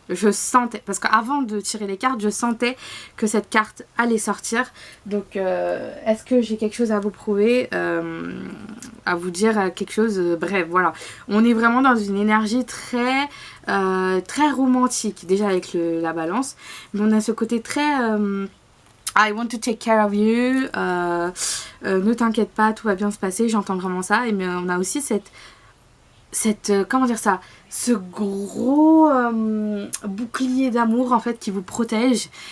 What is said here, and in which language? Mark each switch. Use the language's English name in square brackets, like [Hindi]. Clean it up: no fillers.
[French] Je sentais, parce qu'avant de tirer les cartes, je sentais que cette carte allait sortir. Donc, est-ce que j'ai quelque chose à vous prouver, à vous dire quelque chose? Bref, voilà. On est vraiment dans une énergie très, très romantique, déjà avec la balance. Mais on a ce côté très... [English] I want to take care of you. [French] Ne t'inquiète pas, tout va bien se passer. J'entends vraiment ça. Et mais on a aussi comment dire ça, ce gros bouclier d'amour en fait qui vous protège.